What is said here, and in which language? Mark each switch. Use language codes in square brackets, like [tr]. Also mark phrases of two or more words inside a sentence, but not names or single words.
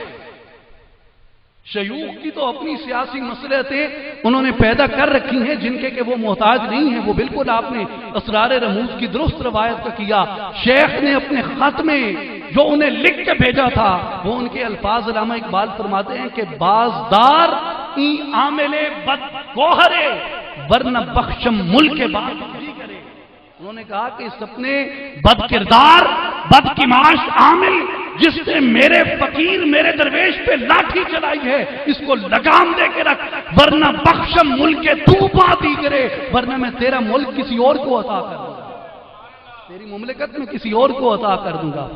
[ur] شیوخ کی تو اپنی سیاسی مصلحتیں انہوں نے پیدا کر رکھی ہیں جن کے کہ وہ محتاج نہیں ہیں، وہ بالکل آپ نے اسرار رموز کی درست روایت کا کیا، شیخ نے اپنے خط میں جو انہیں لکھ کے بھیجا تھا وہ ان کے الفاظ علامہ اقبال فرماتے ہیں کہ [fa] بازدار ای عامل بد گوہرے ورنہ بخشم ملک بات کرے، [ur] انہوں نے کہا کہ اس اپنے بد کردار، بد کماش عامل جس نے میرے فقیر، میرے درویش پہ لاٹھی چلائی ہے، اس کو لگام دے کے رکھ، [fa] ورنہ بخشم ملک تو باتی کرے، [ur] ورنہ میں تیرا ملک کسی اور کو عطا کر دوں گا، تیری مملکت میں کسی اور کو عطا کر دوں گا۔